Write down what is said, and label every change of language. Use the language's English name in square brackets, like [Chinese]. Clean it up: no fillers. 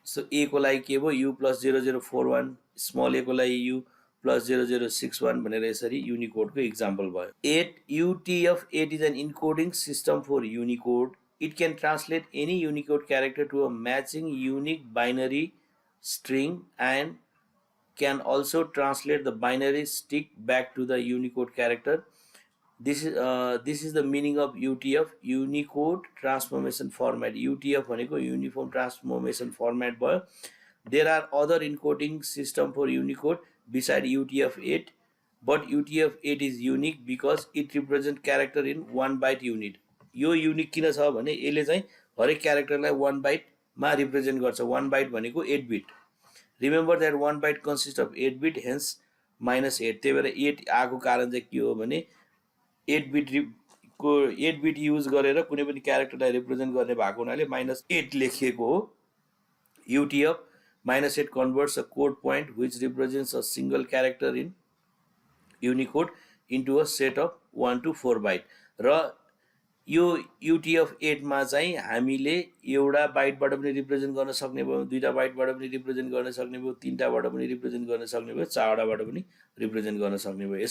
[Nepali] So ए को लागि के भयो? U + 0041, स्मल ए को लागि U + 0061 भनेर यसरी युनिकोडको इक्जाम्पल भयो। [English] UTF-8 is an encoding system for Unicode. It can translate any Unicode character to a matching unique binary string and can also translate the binary stick back to the Unicode character. This is the meaning of UTF, Unicode Transformation Format. [Nepali] UTF भनेको Uniform Transformation Format भयो। [English] There are other encoding system for Unicode beside UTF-8, but UTF-8 is unique because it represents character in 1 byte unit. [Nepali] यो unique किन छ भने यसले चाहिँ हरेक क्यारेक्टरलाई 1 बाइटमा represent गर्छ। 1 बाइट भनेको 8 beet. [English] Remember that 1 byte consists of 8 bit, hence -8. [Nepali] त्यही भएर 8 आएको कारण चाहिँ के हो भने 8 बिट को 8 बिट युज गरेर कुनै पनि क्यारेक्टरलाई रिप्रेजेन्ट गर्ने भएको हुनाले -8 लेखिएको हो [English] UTF -8 converts a code point which represents a single character in Unicode into a set of 1 to 4 byte [Nepali] र यो UTF-8 मा चाहिँ हामीले एउटा बाइटबाट पनि रिप्रेजेन्ट गर्न सक्ने भयो, दुईटा बाइटबाट पनि रिप्रेजेन्ट गर्न सक्ने भयो, तीनटाबाट पनि रिप्रेजेन्ट गर्न सक्ने भयो, चारवटाबाट पनि रिप्रेजेन्ट गर्न सक्ने भयो।